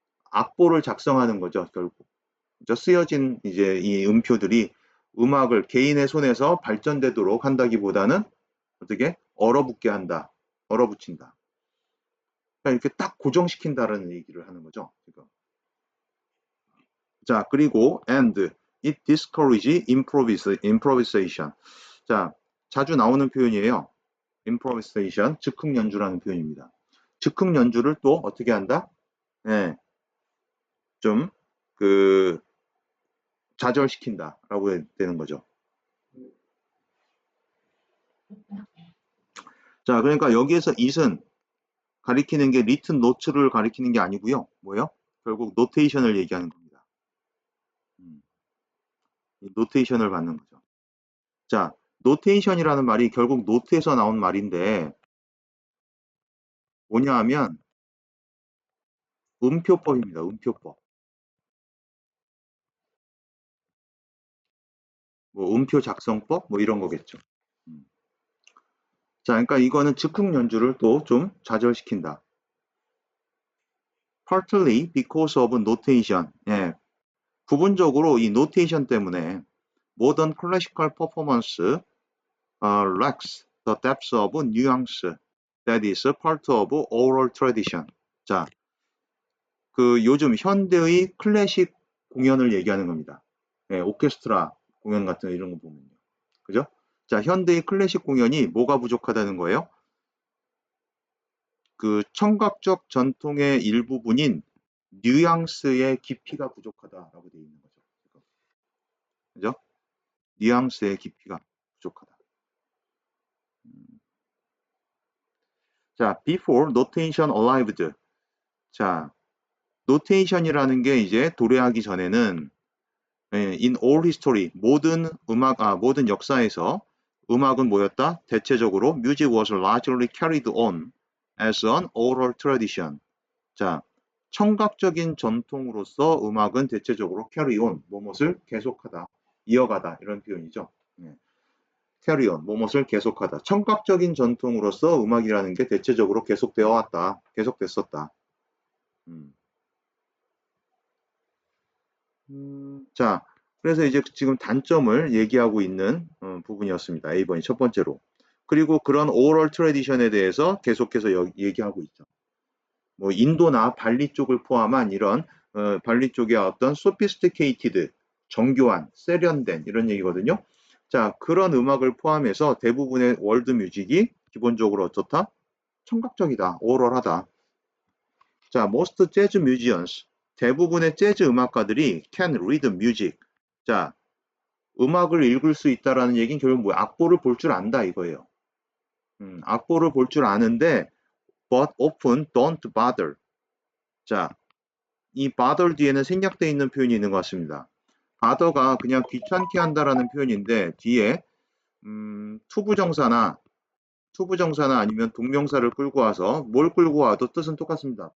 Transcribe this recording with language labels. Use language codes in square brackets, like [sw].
[ko] 악보를 작성하는 거죠, 결국. 그죠? 쓰여진 이제 이 음표들이 음악을 개인의 손에서 발전되도록 한다기보다는 어떻게? 얼어붙게 한다. 얼어붙인다. 그러니까 이렇게 딱 고정시킨다라는 얘기를 하는 거죠, 지금. 자, 그리고 [en] and it discourage improvisation. [ko] 자, 자주 나오는 표현이에요. improvisation, 즉흥 연주라는 표현입니다. 즉흥 연주를 또 어떻게 한다? 네, 좀 그 좌절시킨다라고 되는 거죠. 자, 그러니까 여기에서 it은 가리키는 게 [en] written notes를 [ko] 가리키는 게 아니고요. 뭐예요? 결국 노테이션을 얘기하는 겁니다. 노테이션을 받는 거죠. 자, 노테이션이라는 말이 결국 노트에서 나온 말인데 뭐냐 하면 음표법입니다. 음표법. 뭐 음표 작성법 뭐 이런 거겠죠. 자, 그러니까 이거는 즉흥 연주를 또 좀 좌절시킨다. [en] Partly because of notation. [ko] 예, 부분적으로 이 [en] notation [ko] 때문에 [en] modern classical performance lacks the depth of nuance that is part of oral tradition. [ko] 자, 그 요즘 현대의 클래식 공연을 얘기하는 겁니다. 예, 오케스트라 공연 같은 이런 거 보면요. 그죠? 자, 현대의 클래식 공연이 뭐가 부족하다는 거예요? 그 청각적 전통의 일부분인 뉘앙스의 깊이가 부족하다라고 되어 있는 거죠. 그죠? 뉘앙스의 깊이가 부족하다. 자, [en] before notation arrived. 자, [ko] 노테이션이라는 게 이제 도래하기 전에는 [en] in all history [ko] 모든 역사에서 음악은 뭐였다? 대체적으로 [en] music was largely carried on as an oral tradition. [ko] 자, 청각적인 전통으로서 음악은 대체적으로 [en] carry on, [ko] 뭐뭇을 계속하다, 이어가다 이런 표현이죠. [en] carry on, [ko] 뭐뭇을 계속하다. 청각적인 전통으로서 음악이라는 게 대체적으로 계속되어 왔다, 계속됐었다. 자, 그래서 이제 지금 단점을 얘기하고 있는 부분이었습니다. A번이 첫 번째로. 그리고 그런 오럴 트래디션에 대해서 계속해서 얘기하고 있죠. 뭐 인도나 발리 쪽을 포함한 이런 발리 쪽의 어떤 [en] sophisticated, [ko] 정교한, 세련된 이런 얘기거든요. 자, 그런 음악을 포함해서 대부분의 월드 뮤직이 기본적으로 어떻다? 청각적이다, 오럴하다. [en] 자, most jazz musicians, [ko] 대부분의 재즈 음악가들이 [en] can read music. [ko] 자, 음악을 읽을 수 있다라는 얘기는 결국 뭐야? 악보를 볼 줄 안다 이거예요. 악보를 볼 줄 아는데 [en] but often don't bother. [ko] 자, 이 bother 뒤에는 생략되어 있는 표현이 있는 것 같습니다. bother가 그냥 귀찮게 한다라는 표현인데 뒤에 투부정사나 아니면 동명사를 끌고 와서 뭘 끌고 와도 뜻은 똑같습니다.